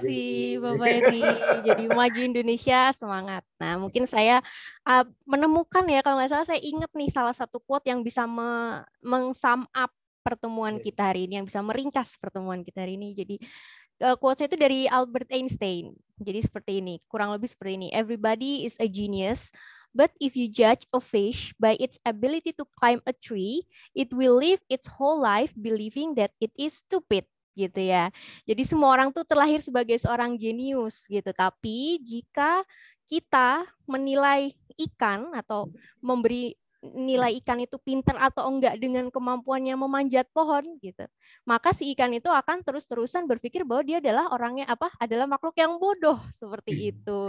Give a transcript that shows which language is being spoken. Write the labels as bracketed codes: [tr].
[id] kasih Bapak Eri. Jadi maju Indonesia semangat. Nah mungkin saya menemukan ya, kalau nggak salah saya ingat nih salah satu quote yang bisa meng-sum up pertemuan kita hari ini, yang bisa meringkas pertemuan kita hari ini. Jadi quotes itu dari Albert Einstein. Jadi seperti ini, kurang lebih seperti ini. [en] Everybody is a genius, but if you judge a fish by its ability to climb a tree, it will live its whole life believing that it is stupid. [id] Gitu ya. Jadi semua orang tuh terlahir sebagai seorang jenius gitu. Tapi jika kita menilai ikan atau memberi nilai ikan itu pintar atau enggak dengan kemampuannya memanjat pohon gitu, maka si ikan itu akan terus-terusan berpikir bahwa dia adalah makhluk yang bodoh seperti itu.